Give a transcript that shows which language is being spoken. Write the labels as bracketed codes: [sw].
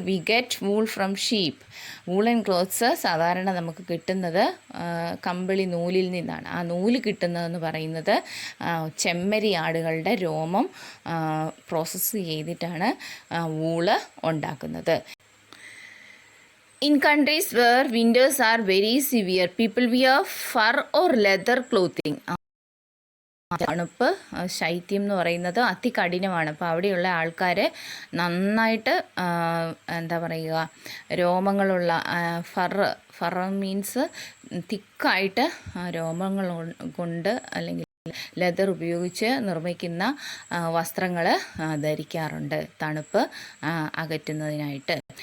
[en] We get wool from sheep. [ml] Woollen clothes സാധാരണ നമുക്ക് കിട്ടുന്നത് കമ്പിളി നൂലിൽ നിന്നാണ്. ആ നൂല് കിട്ടുന്നതെന്ന് പറയുന്നത് ചെമ്മരി ആടുകളുടെ രോമം പ്രോസസ്സ് ചെയ്തിട്ടാണ് വൂള് ഉണ്ടാക്കുന്നത്. [en] In countries where winters are very severe, people wear fur or leather clothing. [ml] തണുപ്പ്, ശൈത്യം എന്ന് പറയുന്നത് അതികഠിനമാണ്. അപ്പോൾ അവിടെയുള്ള ആൾക്കാർ നന്നായിട്ട് എന്താ പറയുക, രോമങ്ങളുള്ള ഫർ മീൻസ് തിക്കായിട്ട് രോമങ്ങൾ കൊണ്ട് അല്ലെങ്കിൽ ലെതർ ഉപയോഗിച്ച് നിർമ്മിക്കുന്ന വസ്ത്രങ്ങൾ ധരിക്കാറുണ്ട് തണുപ്പ് അകറ്റുന്നതിനായിട്ട്.